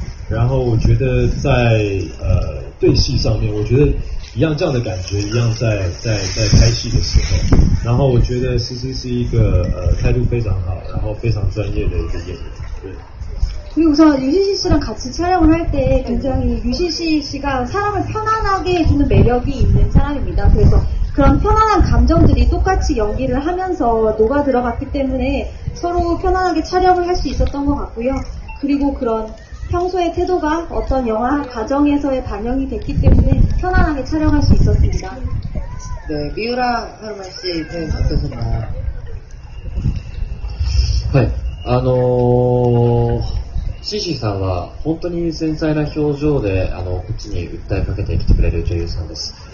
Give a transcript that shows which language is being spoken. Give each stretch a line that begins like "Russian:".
Chinese: 然后我觉得在对戏上面，我觉得一样这样的感觉，一样在拍戏的时候。然后我觉得诗诗是一个态度非常好，然后非常专业的一个演员。对。
Korean: 그리고 우선 유시시 씨랑 같이 촬영을 할 때 굉장히 유시시 씨가 사람을 편안하게 해주는 매력이 있는 사람입니다. 그래서 그런 편안한 감정들이 똑같이 연기를 하면서 녹아 들어갔기 때문에 서로 편안하게 촬영을 할 수 있었던 것 같고요. 그리고 그런 평소의 태도가 어떤 영화 과정에서의 반영이 됐기 때문에 편안하게 촬영할 수 있었습니다. 네, 미우라 하루만 씨는 어떠셨나요?
Japanese: はい。シシさんは本当に繊細な表情でこっちに訴えかけてきてくれる女優さんです。